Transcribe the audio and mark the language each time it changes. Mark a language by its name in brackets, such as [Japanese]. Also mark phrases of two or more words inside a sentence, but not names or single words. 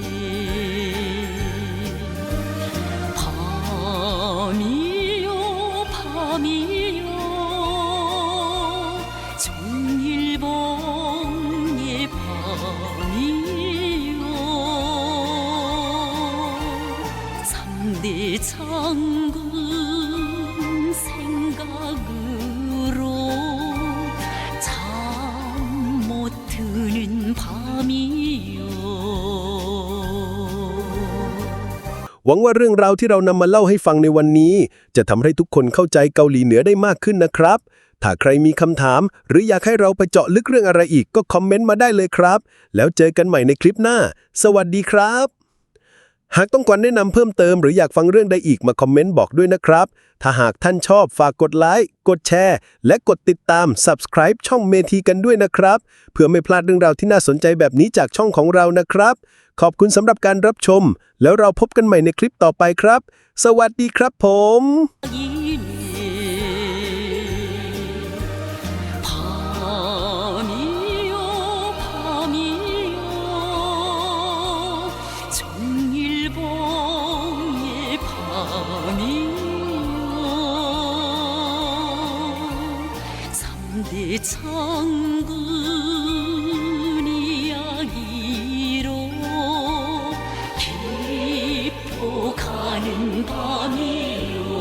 [Korean] 밤이요 밤이요 종일봉의 밤이요 삼대 장군 생각으로 잠 못 드는 밤이요. [Thai] หวังว่าเรื่องราวที่เรานำมาเล่าให้ฟังในวันนี้ จะทำให้ทุกคนเข้าใจเกาหลีเหนือได้มากขึ้นนะครับ ถ้าใครมีคำถาม หรืออยากให้เราไปเจาะลึกเรื่องอะไร อีกก็คอมเมนต์มาได้เลยครับ แล้วเจอกันใหม่ในคลิปหน้า สวัสดีครับ หากต้องการแนะนำเพิ่มเติมหรืออยากฟังเรื่องใดอีกมาคอมเมนต์บอกด้วยนะครับ ถ้าหากท่านชอบฝากกดไลค์กดแชร์และกดติดตาม Subscribe ช่องเมทีกันด้วยนะครับ เพื่อไม่พลาดเรื่องราวที่น่าสนใจแบบนี้จากช่องของเรานะครับ ขอบคุณสำหรับการรับชม แล้วเราพบกันใหม่ในคลิปต่อไปครับ สวัสดีครับผม [Korean] 밤이요 밤이요 종일봉의 밤이요 삼대 장군 이야기로 깊어가는 밤이요.